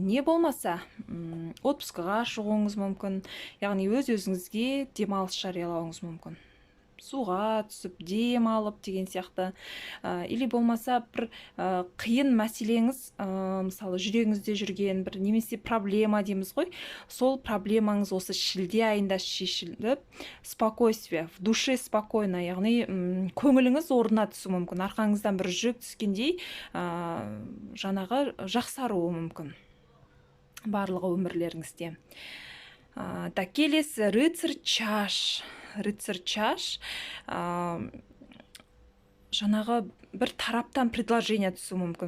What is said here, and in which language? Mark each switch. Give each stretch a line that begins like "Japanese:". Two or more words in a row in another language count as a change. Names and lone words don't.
Kazakh: Не болмаса, отпускыға шығуыңыз мүмкін, яғни өз-өзіңізге демалыс жариялауыңыз мүмкін. Суға түсіп, дем алып деген сияқты. Или болмаса бір қиын мәселеңіз, мысалы жүрегіңізде жүрген бір немесе проблема дейміз ғой, сол проблемаңыз осы шілде айында шешіліп,
Russian: спокойствие, в душе спокойно,
Kazakh: яғни көңіліңіз орнына түсуі мүмкін, арқаңыздан бір жүк түскендей жаңағы жақсаруы мүмкін барлығы өмірлеріңізде. Так, келесі
Russian: рыцарь чаш. Рыцарь чаш
Kazakh: жаңағы бір тараптан предложение түсуі мүмкін.